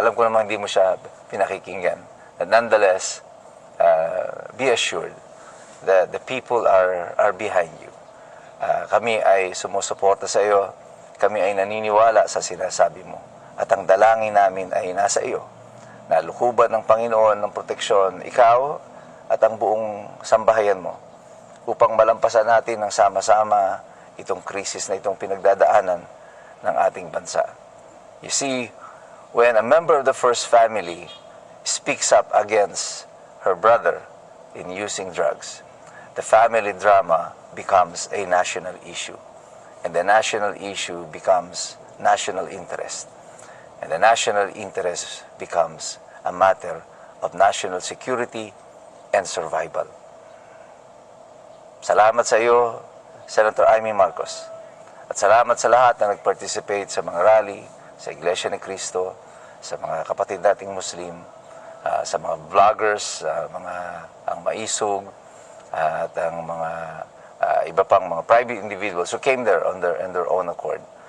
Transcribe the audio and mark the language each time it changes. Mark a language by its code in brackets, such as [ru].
[tl] Alam ko naman hindi mo siya pinakikinggan. [en] But nonetheless, be assured that the people are behind you. [tl] Kami ay sumusuporta sa iyo. Kami ay naniniwala sa sinasabi mo. At ang dalangin namin ay nasa iyo. Na lukuban ng Panginoon ng proteksyon, ikaw at ang buong sambahayan mo upang malampasan natin ng sama-sama itong krisis na itong pinagdadaanan ng ating bansa. [en] You see, when a member of the first family speaks up against her brother in using drugs, the family drama becomes a national issue. And the national issue becomes national interest. And the national interest becomes a matter of national security and survival. [tl] Salamat sa iyo, Senator Amy Marcos. At salamat sa lahat na nag-participate sa mga rally, sa Iglesia ni Cristo, sa mga kapatid nating Muslim, sa mga vloggers, ang maisog, at ang mga iba pang mga private individuals [en] who came there on their own accord.